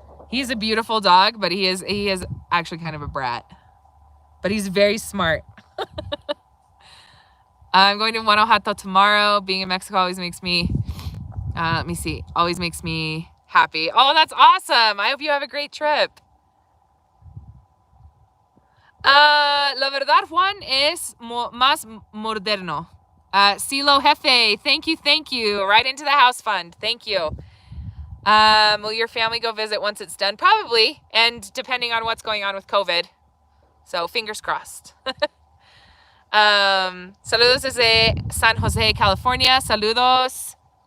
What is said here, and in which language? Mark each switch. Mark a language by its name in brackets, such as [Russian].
[English] He's a beautiful dog, but he is actually kind of a brat. But he's very smart. I'm going to Guanajuato tomorrow. Being in Mexico always makes me, always makes me happy. Oh, that's awesome. I hope you have a great trip. [Spanish] La verdad, Juan, es más moderno. [English] Silo Jefe, thank you. Right into the house fund. Thank you. Will your family go visit once it's done? Probably, and depending on what's going on with COVID. So, fingers crossed. [Spanish] Saludos desde San Jose, California. Saludos.